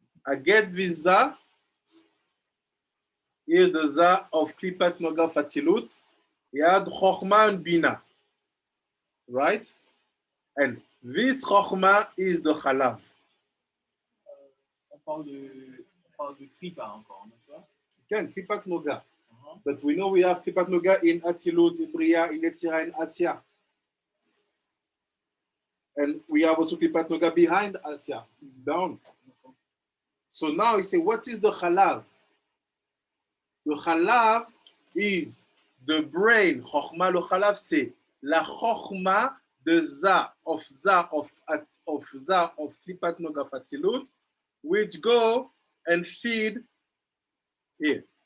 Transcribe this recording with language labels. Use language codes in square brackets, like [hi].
[en] Aged Viza is the Za of Klipat Noga of Atzilut. Yad Chokhmah and Bina. Right? And this Chokhmah is the Halav. [fr] On parle de Kripa encore, n'est-ce pas? [en] Again, Klipat Noga. But we know we have Klipat Noga in Atzilut, in Bria, in Yetzirah, in Asya. And we have also Klipat Noga behind Asya, down. So now you say, what is the Halav? The Halav is the brain. Chokhmah le Halav, [fr] c'est la Chokhmah de Za [en] of Klipat Noga Atzilut, which go and feed here.